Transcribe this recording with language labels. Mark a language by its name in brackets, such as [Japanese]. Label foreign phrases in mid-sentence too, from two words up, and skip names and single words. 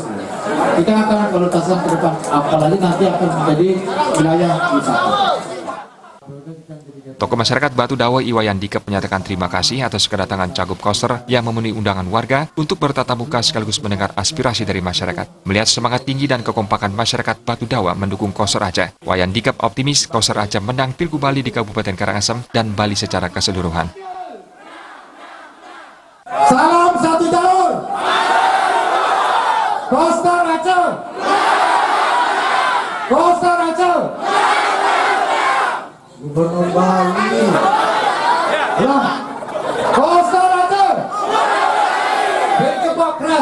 [Indonesian] Kita akan prioritaskan ke depan, apalagi nanti akan menjadi wilayah wisata. Tokoh masyarakat Batu Dawe Iwayan Dikep menyatakan terima kasih atas kedatangan cagup Koster yang memenuhi undangan warga untuk bertatap muka sekaligus mendengar aspirasi dari masyarakat. Melihat semangat tinggi dan kekompakan masyarakat Batu Dawe mendukung Koster Raja, Wayan Dikep optimis Koster Raja menang Pilgub Bali di Kabupaten Karangasem dan Bali secara keseluruhan. Salam satu jalur. Koster Raja. Koster Raja. Gubernur Bali. Ya. Koster Raja. Berkebak keras.